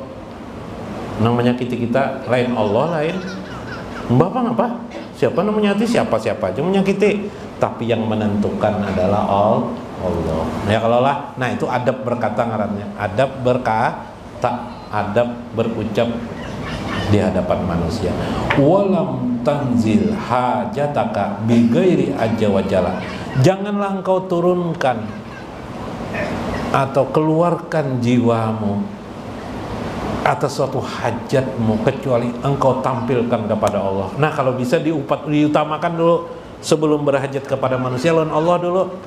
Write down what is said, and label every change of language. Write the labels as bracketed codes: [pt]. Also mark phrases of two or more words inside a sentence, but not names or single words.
[bjn] Nang menyakiti kita lain Allah, lain Bapak apa? Siapa nang menyakiti? Siapa aja menyakiti. [id] Tapi yang menentukan adalah Allah. [bjn] Ya kalau lah, nah itu adab berkata ngarannya. Adab berkata, adab berucap di hadapan manusia. [ar] ولم تنزل حاجتك بغير عز وجل. [id] Janganlah engkau turunkan atau keluarkan jiwamu atas suatu hajatmu kecuali engkau tampilkan kepada Allah. [bjn] Nah, kalau bisa diutamakan dulu sebelum berhajat kepada manusia, lawan Allah dulu.